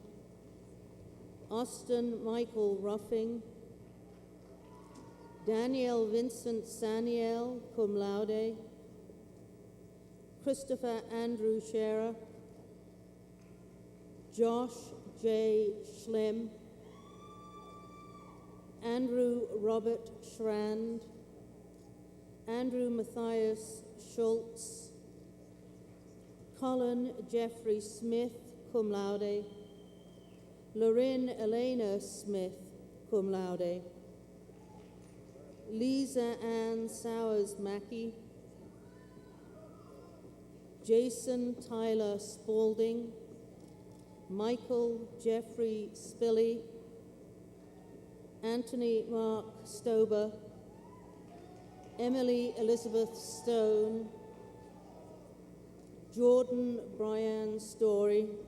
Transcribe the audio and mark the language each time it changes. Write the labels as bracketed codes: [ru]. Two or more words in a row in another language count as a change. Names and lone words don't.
[en] Austin Michael Ruffing, Daniel Vincent Saniel, [la] cum laude, [en] Christopher Andrew Scherer, Josh J. Schlimm, Andrew Robert Schrand, Andrew Matthias Schultz, Colin Jeffrey Smith, [la] cum laude, Lorin Elena Smith, cum laude, [en] Lisa Ann Sowers Mackey, Jason Tyler Spaulding, Michael Jeffrey Spilly, Anthony Mark Stober, Emily Elizabeth Stone, Jordan Brian Story,